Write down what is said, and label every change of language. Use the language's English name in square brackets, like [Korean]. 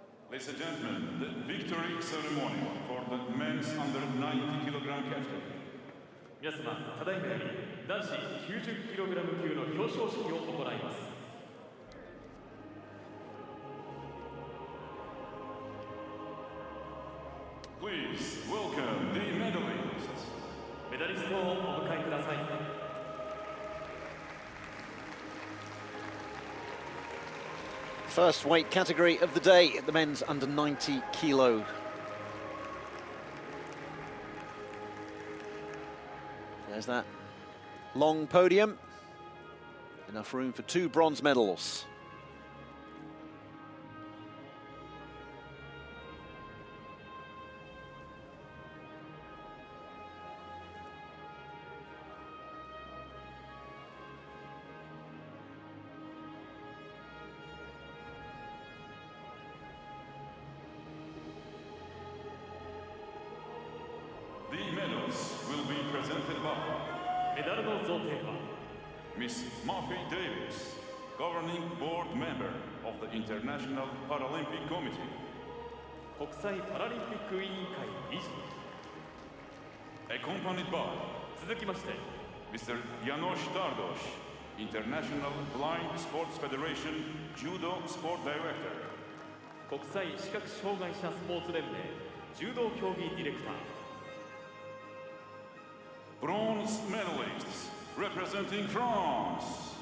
[English] Ladies and gentlemen, the victory ceremony for the men's under 90 kilogram category. [Japanese] 皆様、ただいまより男子 90kg 級の表彰式を行います。 [English] Please welcome the medalists. [Japanese] メダリストをお迎えください。 [English] First weight category of the day at the men's under 90 kilo. There's that long podium. Enough room for 2 bronze medals. The medals will be presented by [Japanese] メダルの贈呈は [English] Miss Murphy Davis, Governing Board Member of the International Paralympic Committee. [Japanese] 国際パラリンピック委員会理事。 [English] Accompanied by [Japanese] 続きまして [English] Mr. Janos Tardos, International Blind Sports Federation Judo Sport Director. [Japanese] 国際視覚障害者スポーツ連盟柔道競技ディレクター。 [English] Bronze medalists representing France.